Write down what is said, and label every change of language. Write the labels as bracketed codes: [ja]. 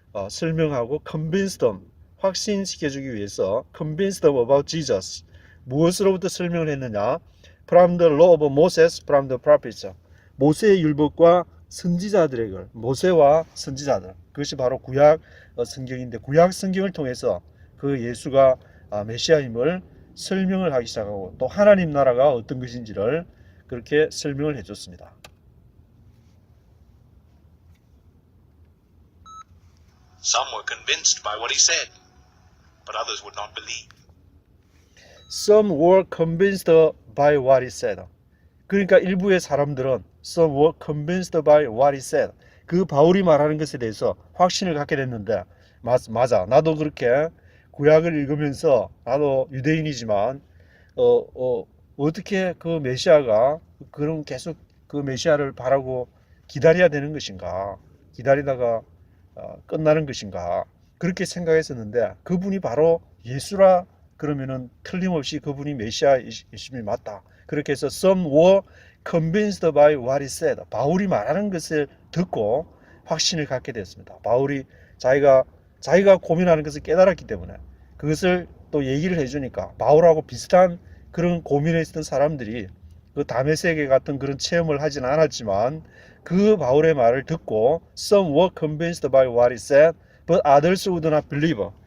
[ko] 설명하고 [en] convince them [ko] 확신시켜주기 위해서 [en] convince them about Jesus [ko] 무엇으로부터 설명을 했느냐 [en] from the law of Moses, from the prophets [ko] 모세의 율법과 선지자들의 걸 모세와 선지자들 그것이 바로 구약 성경인데 구약 성경을 통해서 그 예수가 메시아임을 설명을 하기 시작하고 또 하나님 나라가 어떤 것인지를 그렇게 설명을 해줬습니다. [en] Some were convinced by what he said, but others would not believe. Some were convinced by what he said. [ko] 그러니까 일부의 사람들은 [en] some were convinced by what he said. [ko] 그 바울이 말하는 것에 대해서 확신을 갖게 됐는데 맞아. 나도 그렇게 구약을 읽으면서 나도 유대인이지만 어떻게 그 메시아가 그럼 계속 그 메시아를 바라고 기다려야 되는 것인가? 기다리다가 끝나는 것인가? 그렇게 생각했었는데 그분이 바로 예수라 그러면은 틀림없이 그분이 메시아이심이 맞다. 그렇게 해서 [en] some were convinced by what he said. [ko] 바울이 말하는 것을 듣고 확신을 갖게 됐습니다. 바울이 자기가 고민하는 것을 깨달았기 때문에 그것을 또 얘기를 해주니까 바울하고 비슷한 그런 고민에 있었던 사람들이 그 담의 세계 같은 그런 체험을 하진 않았지만 그 바울의 말을 듣고 [en] some were convinced by what he said, but others would not believe.